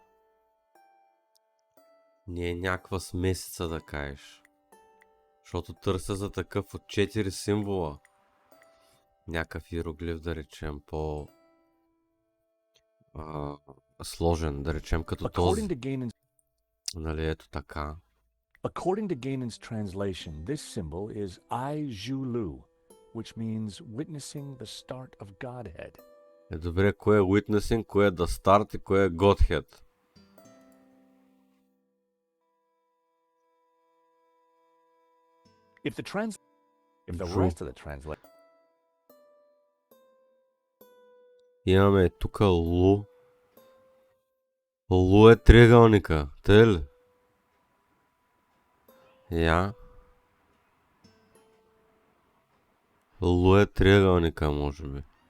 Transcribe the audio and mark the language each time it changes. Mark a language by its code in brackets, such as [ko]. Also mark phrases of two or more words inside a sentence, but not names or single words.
[bg] Не е някаква смесица да кажеш. Защото търся за такъв от 4 символа. Някакъв иероглиф, да речем, по... сложен, да речем като този. Нали, ето така. [en] According to Gainan's translation, this symbol is I Ju Lu, which means witnessing the start of Godhead. [bg] Добре, кое е witnessing, кое е [en] the start [bg] и кое е Godhead? [en] If the rest of the translation... [bg] Имаме тук Лу. Лу е триъгълника, тъй ли? Лу е триъгълника, може би.